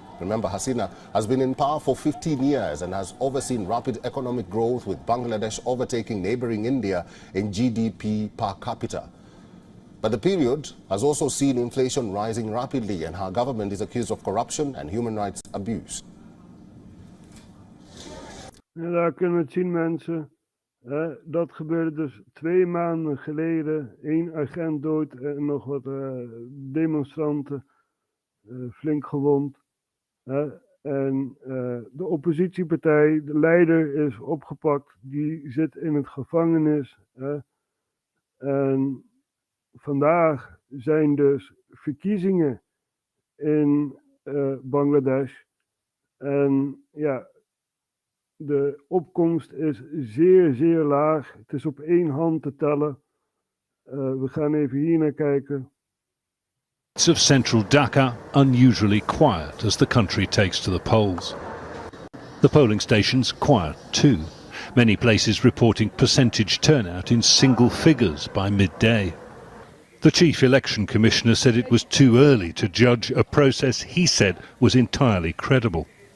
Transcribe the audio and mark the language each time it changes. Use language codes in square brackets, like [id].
[en] Remember, Hasina has been in power for 15 years and has overseen rapid economic growth, with Bangladesh overtaking neighboring India in GDP per capita. But the period has also seen inflation rising rapidly, and her government is accused of corruption and human rights abuse. [nl] En daar kunnen we het zien, mensen. Dat gebeurde dus 2 maanden geleden. 1 agent dood en nog wat demonstranten flink gewond. En de oppositiepartij, de leider, is opgepakt. Die zit in het gevangenis. En vandaag zijn dus verkiezingen in Bangladesh. En ja, de opkomst is zeer, zeer laag. Het is op 1 hand te tellen. We gaan even hier naar kijken. [en] Of central Dhaka unusually quiet as the country takes to the polls. The polling stations quiet too. Many places reporting percentage turnout in single figures by midday. The chief election commissioner said it was too early to judge a process he said was entirely credible.